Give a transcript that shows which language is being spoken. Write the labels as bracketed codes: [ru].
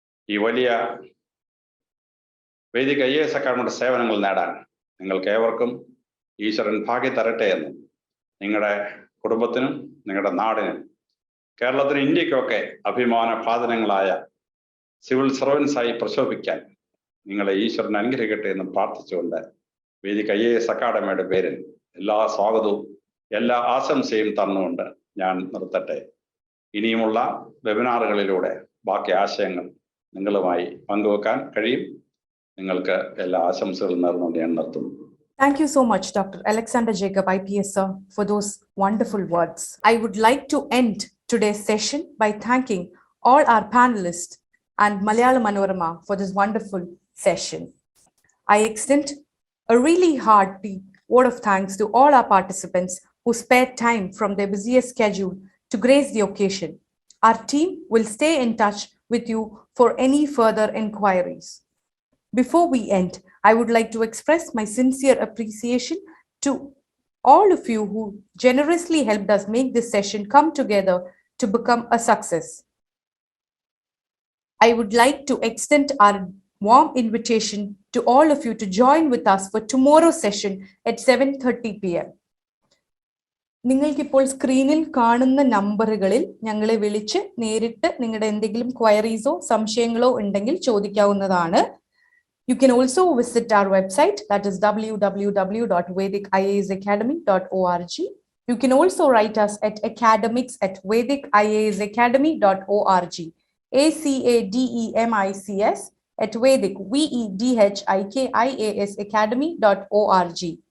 [ml] ഈ വലിയ Vedic IAS അക്കാഡമിയുടെ സേവനങ്ങൾ നേടാൻ നിങ്ങൾക്ക് ഏവർക്കും ഈശ്വരൻ ഭാഗ്യം തരട്ടെ എന്ന് നിങ്ങളുടെ കുടുംബത്തിനും നിങ്ങളുടെ നാടിനും കേരളത്തിനും ഇന്ത്യക്കൊക്കെ അഭിമാന ഭാജനങ്ങളായ സിവിൽ സർവൻസായി പ്രശോഭിക്കാൻ നിങ്ങളെ ഈശ്വരൻ അനുഗ്രഹിക്കട്ടെ എന്ന് പ്രാർത്ഥിച്ചുകൊണ്ട് വേദിക് IAS അക്കാഡമിയുടെ പേരിൽ എല്ലാ സ്വാഗതവും എല്ലാ ആശംസയും തന്നുകൊണ്ട് ഞാൻ നിർത്തട്ടെ. ഇനിയുമുള്ള വെബിനാറുകളിലൂടെ ബാക്കി ആശയങ്ങൾ നിങ്ങളുമായി പങ്കുവെക്കാൻ കഴിയും. നിങ്ങൾക്ക് എല്ലാ ആശംസകളും നേർന്നുകൊണ്ട് ഞാൻ നിർത്തുന്നു. [en] Thank you so much, Dr. Alexander Jacob, IPS sir, for those wonderful words. I would like to end today's session by thanking all our panelists and Malayala Manorama for this wonderful session. I extend a really heartbeat word of thanks to all our participants who spared time from their busiest schedule to grace the occasion. Our team will stay in touch with you for any further inquiries. Before we end, I would like to express my sincere appreciation to all of you who generously helped us make this session come together to become a success. I would like to extend our warm invitation to all of you to join with us for tomorrow's session at 7:30 p.m. [ml] നിങ്ങൾക്കിപ്പോൾ സ്ക്രീനിൽ കാണുന്ന നമ്പറുകളിൽ ഞങ്ങളെ വിളിച്ച് നേരിട്ട് നിങ്ങളുടെ എന്തെങ്കിലും ക്വയറീസോ സംശയങ്ങളോ ഉണ്ടെങ്കിൽ ചോദിക്കാവുന്നതാണ്. [en] You can also visit our website, that is www.vedhikiasacademy.org. You can also write us at academics@vedhikiasacademy.org. ACADEMICS@Vedhik, VEDHIKIAS Academy.org.